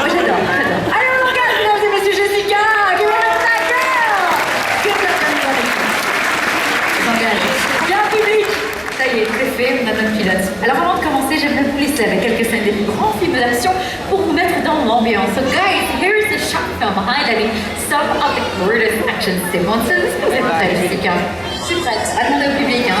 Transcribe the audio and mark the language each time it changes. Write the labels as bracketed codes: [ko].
[fr] Moi, j'adore. Allez, on engage, mesdames et messieurs, Jessica. [en] Give it up, that girl. Good luck, everybody. [fr] On engage. Bien, public. Ça y est, c'est fait, on a notre pilote. Alors avant de commencer, j'aimerais vous laisser avec quelques scènes des plus grands films d'action pour vous mettre dans l'ambiance. [en] So guys, here is a short film highlighting some of the greatest action sequences. [fr] Est-ce que vous êtes prêts, Jessica? Je suis prête. À demander au public, hein.